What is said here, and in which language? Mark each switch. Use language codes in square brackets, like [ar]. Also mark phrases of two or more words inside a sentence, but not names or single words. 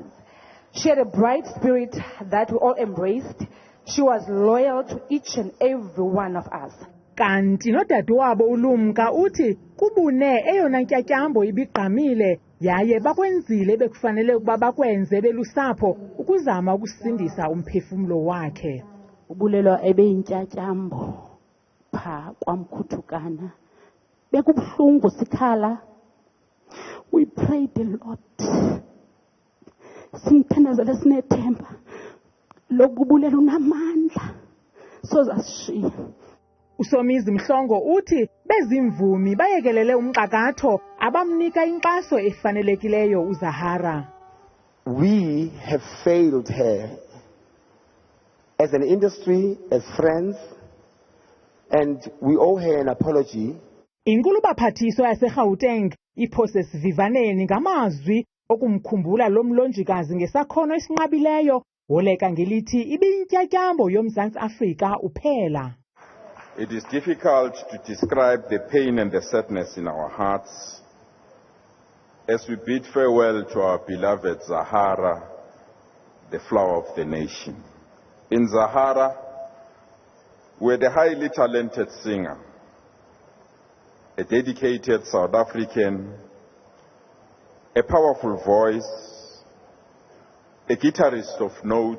[en] She had a bright spirit that we all embraced. She was loyal to each and every one of us. [xh] Kanti nodade wabo uLumka uthi kubune eyona ntyatyambo ibigqamile yaye bakwenzile bekufanele ukuba bakwenze belusapho ukuzama ukusindisa umphefumlo wakhe. uBulelwa ebeyintyatyambo pha kwaMkutukana. Bekubuhlungu sikhala. [en] We prayed a lot. [xh] Simthandazele sinethemba lokubulela unamandla sozasishiya. Usomizi Mhlongo uthi bezimvumi bayekelele umqakatho abamnika inkxaso efanelekileyo uZahara. [en] We have failed her as an industry, as friends, and we owe her an apology. [xh] Inkulu baphathiswa yaseGauteng iphose sivivaneni ngamazwi okumkhumbula lo mlonjikazi ngesakhono esinqabileyo woleka ngelithi ibintyatyambo yoMzantsi Afrika uphela. [en] It is difficult to describe the pain and the sadness in our hearts as we bid farewell to our beloved Zahara, the flower of the nation. In Zahara, we had a highly talented singer, a dedicated South African, a powerful voice, a guitarist of note.